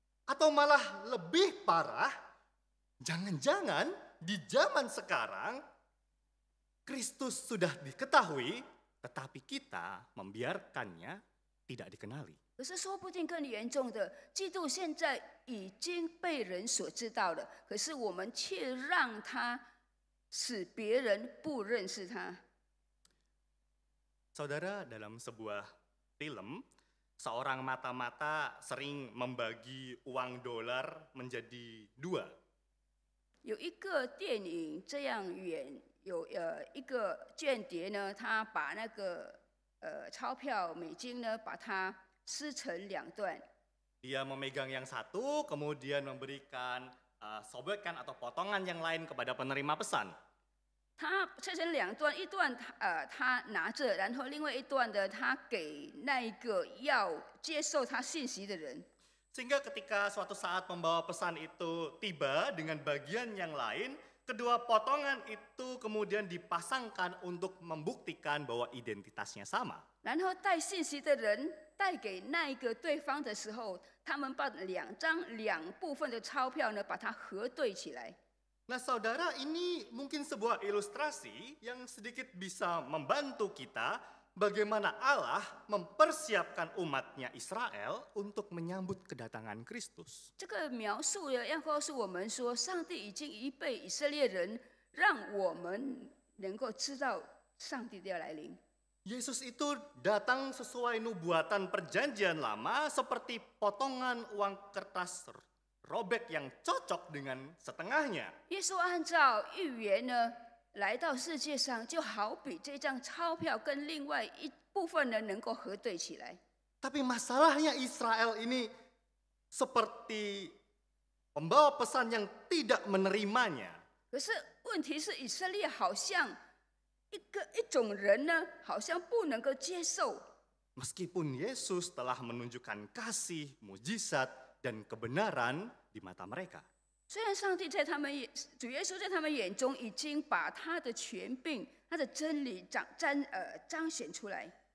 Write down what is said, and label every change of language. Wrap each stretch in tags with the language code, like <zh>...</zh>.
<id>Atau malah lebih parah, jangan-jangan di zaman sekarang Kristus sudah diketahui, tetapi kita membiarkannya tidak dikenali.</id> <zh>可是说不定更严重的，基督现在已经被人所知道了，可是我们却让他使别人不认识他。</zh> <id>Saudara, dalam sebuah film, seorang mata-mata sering membagi uang dolar menjadi dua.</id> <zh>有一个电影这样演，有一个间谍呢，他把那个钞票美金呢，把它撕成2段。</zh> <id>Dia memegang yang satu, kemudian memberikan sobekan atau potongan yang lain kepada penerima pesan.</id> <zh>他拆成2段，一段他拿着，然后另外一段的他给那一个要接受他信息的人。</zh> <id>Sehingga ketika suatu saat pembawa pesan itu tiba dengan bagian yang lain, kedua potongan itu kemudian dipasangkan untuk membuktikan bahwa identitasnya sama.</id> <zh>然后带信息的人带给那一个对方的时候，他们把2部分的钞票呢，把它核对起来。</zh> <id>Nah saudara, ini mungkin sebuah ilustrasi yang sedikit bisa membantu kita bagaimana Allah mempersiapkan umatnya Israel untuk menyambut kedatangan Kristus.</id> <zh>这个描述要告诉我们说，上帝已经预备以色列人，让我们能够知道上帝的要来临。</zh> <id>Yesus itu datang sesuai nubuatan perjanjian lama seperti potongan uang kertas robek yang cocok dengan setengahnya.</id> <zh>耶稣按照预言呢，来到世界上，就好比这张钞票跟另外一部分呢能够核对起来。</zh> <id>Tapi masalahnya Israel ini seperti pembawa pesan yang tidak menerimanya.</id> <zh>可是问题是，以色列好像一种人呢，好像不能够接受。</zh> <id>Meskipun Yesus telah menunjukkan kasih, mujizat, dan kebenaran di mata mereka.</id> <zh>虽然上帝在他们主耶稣在他们眼中已经把他的权柄、他的真理彰显出来。</zh>